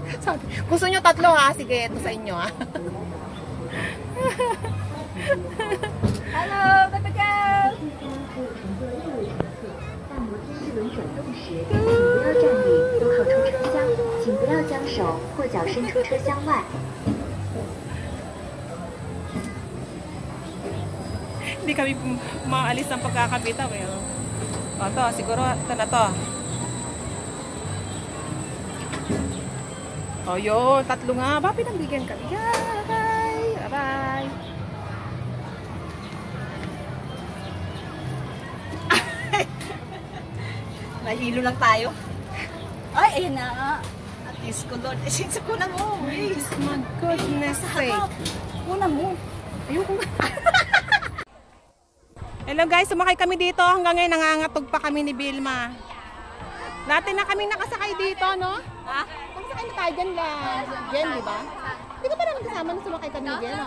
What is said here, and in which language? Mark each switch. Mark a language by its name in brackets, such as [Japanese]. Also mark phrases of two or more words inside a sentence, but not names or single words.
[Filipino] Sabi, gusto nyo 3 ha? Sige, ito sa inyo ha. Hello, baby girl. [Chinese] 不要站立，都靠出车厢，请不要将手或脚伸出车厢外。 [Filipino] Hindi kami maalis ng pagkakabitaw eh. O to, siguro ito na to. O yun, 3 nga ba? Pinagbigyan kami. [English] Bye! Bye! [Filipino] Nahilo lang tayo. Ay, ayun na. [English] At least [Filipino] ko doon. Sinsa ko na mo. [English] Please, my goodness sake. [Filipino] Una mo. Ayoko nga. [English] Hello guys, [Filipino] sumakay kami dito. Hanggang ngayon nangangatog pa kami ni Vilma. Dati na kami nakasakay dito, no? Ha? Nakasakay na tayo dyan lang. Jen, di ba? Hindi ka pa naman kasama na sumakay kami Jen, ha?